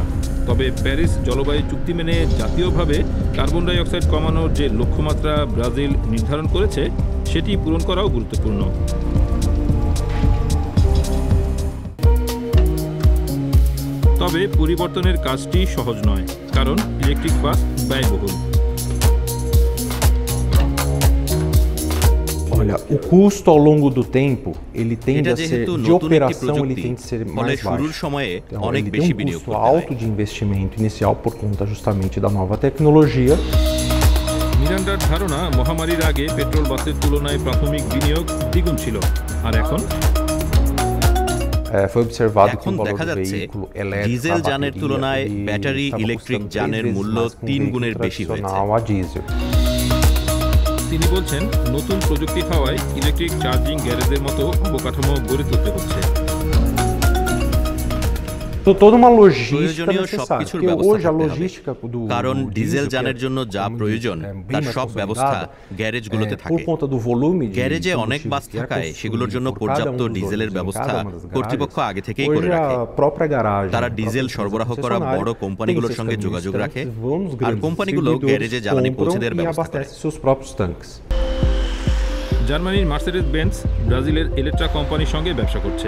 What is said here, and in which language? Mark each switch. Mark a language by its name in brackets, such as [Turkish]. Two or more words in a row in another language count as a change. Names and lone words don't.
[Bangla] তবে প্যারিস জলবায়ু চুক্তি মেনে জাতীয়ভাবে [English] carbon dioxide [Bangla] কমানোর যে লক্ষ্যমাত্রা ব্রাজিল নির্ধারণ করেছে, সেটি পূরণ করাও গুরুত্বপূর্ণ। তবে পরিবর্তনের কাজটি সহজ নয়, কারণ [English] electric bus [Bangla] ব্যয়বহুল। [Portuguese] Olha, o custo ao longo do tempo, ele tende a ser de operação, ele tende a ser mais baixo. Então, ele tem um custo alto de investimento inicial por conta justamente da nova tecnologia. [Bangla] মিরান্ডার ধারণা, মহামারীর আগে পেট্রোল বাসের তুলনায় প্রাথমিক বিনিয়োগ দ্বিগুণ ছিল, আর এখন [Portuguese] foi observado que [Bangla] এখন দেখা যাচ্ছে ডিজেল যানের তুলনায় [English] battery electric [Bangla] যানের মূল্য 3 গুণের বেশি হয়েছে। তিনি বলছেন, নতুন প্রযুক্তি হওয়ায় [English] electric charging [Bangla] গ্যারেজের মতো অবকাঠামো গড়ে তুলতে হচ্ছে। [Portuguese] Toda uma logística necessária, porque hoje a logística do [Bangla] কারণ ডিজেল যানের জন্য যা প্রয়োজন তার সব ব্যবস্থা গ্যারেজগুলোতে থাকে। [Portuguese] por conta do volume [Bangla] গ্যারেজে অনেক বাস থাকায় সেগুলোর জন্য পর্যাপ্ত ডিজেলের ব্যবস্থা কর্তৃপক্ষ আগে থেকেই করে রাখে। তারা ডিজেল সরবরাহ করা বড় কোম্পানিগুলোর সঙ্গে যোগাযোগ রাখে, আর কোম্পানিগুলো গ্যারেজে জ্বালানি পৌঁছে দেওয়ার ব্যবস্থা করে। জার্মানির মার্সেডিস বেঞ্জ ব্রাজিলের এলেট্রা কোম্পানির সঙ্গে ব্যবসা করছে।